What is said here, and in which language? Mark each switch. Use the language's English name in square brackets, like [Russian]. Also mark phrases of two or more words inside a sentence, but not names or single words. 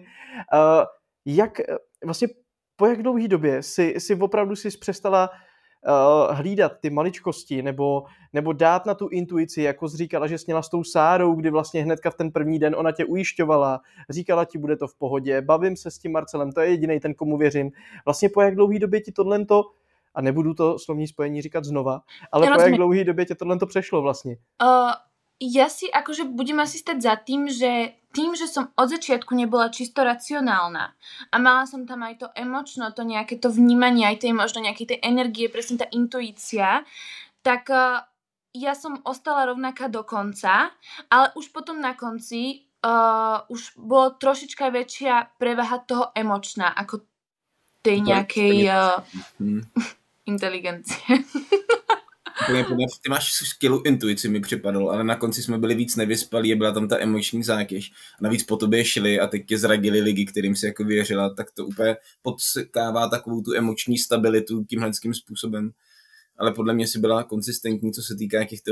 [Czech] Jak vlastně po jak dlouhý době si opravdu přestala hlídat ty maličkosti nebo dát na tu intuici, jako jsi říkala, že jsi měla s tou Sárou, kdy vlastně hnedka v ten první den ona tě ujišťovala, říkala ti, bude to v pohodě, bavím se s tím Marcelem, to je jedinej ten, komu věřím. Vlastně po jak dlouhý době ti tohleto, a nebudu to slovní spojení říkat znova, ale po jak dlouhý době tě tohleto přešlo vlastně? [Slovak] Ja si akože budem asi stať za tým, že som od začiatku nebola čisto racionálna a mala som tam aj to emočno, to nejaké to vnímanie, aj tej možno nejakej tej energie, presne tá intuícia, tak ja som ostala rovnaká do konca, ale už potom na konci už bolo trošička väčšia prevaha toho emočná, ako tej nejakej inteligencie. [Czech] Ty máš skvělou intuici, mi připadalo, ale na konci jsme byli víc nevyspalí, byla tam ta emoční zátěž. A navíc po tobě šli a teď tě zradili lidi, kterým si jako věřila, tak to úplně podsekává takovou tu emoční stabilitu tímhlenským způsobem. Ale podle mě si byla konsistentní, co se týká těch teorií.